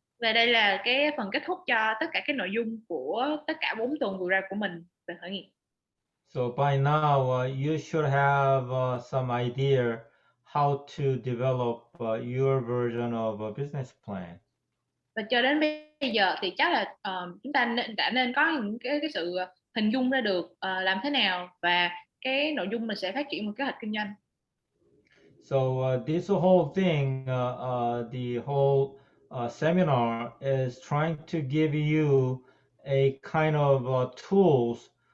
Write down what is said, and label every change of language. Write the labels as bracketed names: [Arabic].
[Vietnamese] Và đây là cái phần kết thúc cho tất cả cái nội dung của tất cả 4 tuần vừa ra của mình về khởi nghiệp. [English] So by now you should have some idea how to develop your version of a business plan. [Vietnamese] Và cho đến bây giờ thì chắc là chúng ta đã nên có những cái sự hình dung ra được làm thế nào và cái nội dung mình sẽ phát triển một kế hoạch kinh doanh. [English] So this whole thing, the whole seminar is trying to give you a kind of tools.